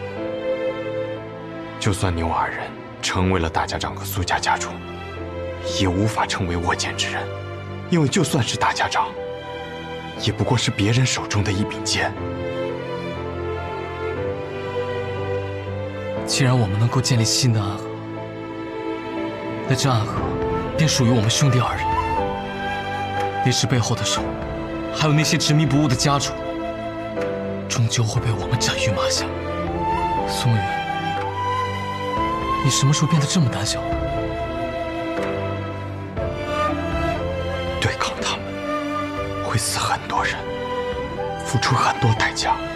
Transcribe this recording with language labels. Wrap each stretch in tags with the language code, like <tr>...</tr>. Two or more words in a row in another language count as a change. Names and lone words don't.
<zh>就算你我二人成为了大家長和蘇家家主，也無法成為握劍之人，因為就算是大家長，也不過是別人手中的一柄劍。既然我們能夠建立新的暗河，那這暗河便屬於我們兄弟二人。李氏背後的手，還有那些執迷不悟的家主，終究會被我們斬於馬下。蘇沐雨，你什麼時候變得這麼膽小？對抗他們會死很多人，付出很多代價。</zh>